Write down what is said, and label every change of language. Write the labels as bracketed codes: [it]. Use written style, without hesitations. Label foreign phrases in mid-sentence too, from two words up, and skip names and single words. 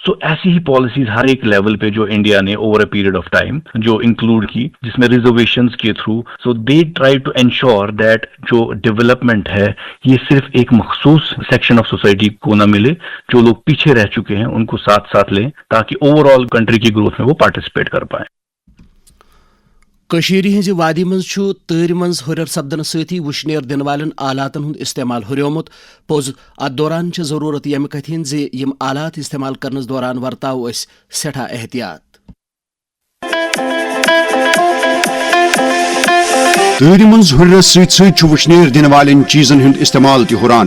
[ur] سو ایسی ہی پالیسیز ہر ایک لیول پہ جو انڈیا نے [en] over a period of time [ur] جو انکلوڈ کی, جس میں ریزرویشنز کے تھرو, [en] so they try to ensure that [ur] جو ڈیولپمنٹ ہے یہ صرف ایک مخصوص [en] section of society [ur] کو نہ ملے, جو لوگ پیچھے رہ چکے ہیں ان کو ساتھ ساتھ لیں تاکہ [en] over all country [ur] کی گروتھ میں وہ پارٹیسپیٹ کر پائیں. [ks] کشیری ہنزِ وادی منٛز چھُ تۭرِ منٛز ہُرٮ۪ر سپدنہٕ سۭتی وُشنیر دِنہٕ والٮ۪ن آلاتن ہُنٛد استعمال ہُریومُت. پوٚز اتھ دوران چھِ ضروٗرت ییٚمہِ کتھِ ہِنٛز زِ یِم آلات استعمال کرنس دوران ورتاوو أسۍ سٮ۪ٹھاہ احتیاط. تۭرِ منٛز ہُرٮ۪رس سۭتۍ سۭتۍ چھُ وُشنیر دِنہٕ والٮ۪ن چیٖزن ہُنٛد استعمال تہِ ہُران.